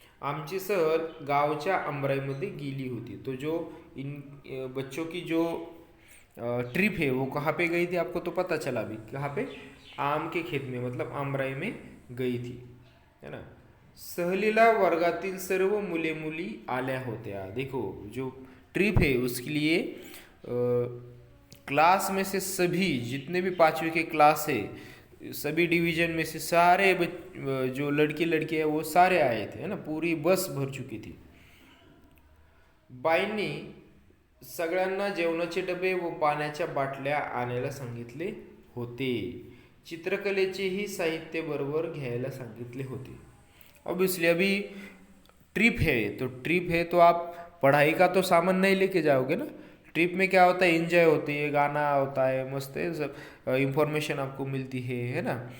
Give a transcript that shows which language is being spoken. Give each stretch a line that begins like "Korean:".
Marathi: आमची सहल गावच्या आमराईमध्ये गेली होती.
Hindi: तो जो इन बच्चों की जो ट्रिप है वो कहाँ पे गई थी, आपको तो पता चला अभी. कहाँ पे? आम के खेत में, मतलब आमराई में गई थी,
Marathi: है ना. सहलीला वर्गातील सर्व मुले मुली आल्या होत्या.
Hindi: देखो, जो ट्रिप है उसके लिए क्लास में से सभी जितने भी पांचवी के क्लास है, सभी डिवीजन में से सारे जो लड़के लड़के हैं वो सारे आए थे, है ना. पूरी बस भर चुकी थी.
Marathi: बाईंनी सगळ्यांना जेवणाचे डबे व पाण्याच्या बाटल्या आणायला सांगितले होते. चित्रकलेचेही साहित्य बरोबर घ्यायला सांगितले होते.
Hindi: ऑब्वियसली अभी ट्रिप है, तो ट्रिप है तो आप पढ़ाई का तो सामान नहीं लेके जाओगे ना. ट्रिप में क्या होता है, एंजॉय होती है, गाना होता है, मस्त है सब, इंफॉर्मेशन आपको मिलती है ना.